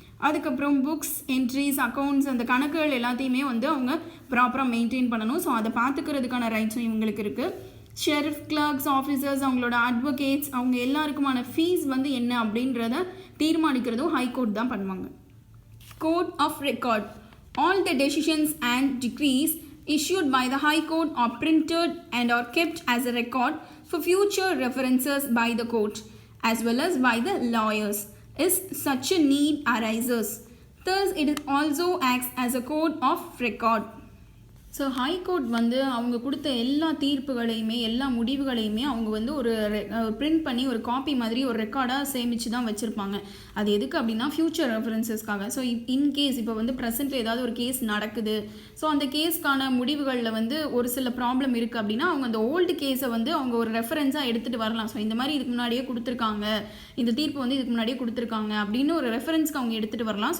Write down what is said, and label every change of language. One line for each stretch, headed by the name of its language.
Tamil: அதுக்கப்புறம் books, entries, accounts, அந்த கணக்குகள் எல்லாத்தையுமே வந்து அவங்க ப்ராப்பராக மெயின்டைன் பண்ணணும். ஸோ அதை பார்த்துக்கிறதுக்கான ரைட்ஸும் இவங்களுக்கு இருக்குது. ஷெரிஃப், கிளர்க்ஸ், ஆஃபீஸர்ஸ், அவங்களோட அட்வொகேட்ஸ், அவங்க எல்லாருக்குமான ஃபீஸ் வந்து என்ன அப்படின்றத தீர்மானிக்கிறதும் ஹை கோர்ட் தான் பண்ணுவாங்க.
English: Code of record. All the decisions and decrees issued by the High Court are printed and are kept as a record for future references by the court as well as by the lawyers if such a need arises. Thus, it also acts as a code of record.
Tamil: So high court வந்து அவங்க கொடுத்த எல்லா தீர்ப்புகளையுமே எல்லா முடிவுகளையுமே அவங்க வந்து ஒரு print பண்ணி ஒரு காப்பி மாதிரி ஒரு ரெக்கார்டாக சேமித்து தான் வச்சுருப்பாங்க. அது எதுக்கு அப்படின்னா ஃப்யூச்சர் ரெஃபரன்சஸ்க்காக. ஸோ இன்கேஸ் இப்போ வந்து ப்ரெசென்ட்டில் ஏதாவது ஒரு கேஸ் நடக்குது, ஸோ அந்த கேஸ்க்கான முடிவுகளில் வந்து ஒரு சில ப்ராப்ளம் இருக்குது அப்படின்னா அவங்க அந்த ஓல்டு கேஸை வந்து அவங்க ஒரு ரெஃபரன்ஸாக எடுத்துகிட்டு வரலாம். ஸோ இந்த மாதிரி இதுக்கு முன்னாடியே கொடுத்துருக்காங்க, இந்த தீர்ப்பு வந்து இதுக்கு முன்னாடியே கொடுத்துருக்காங்க அப்படின்னு ஒரு ரெஃபரன்ஸ்க்கு அவங்க எடுத்துகிட்டு வரலாம்.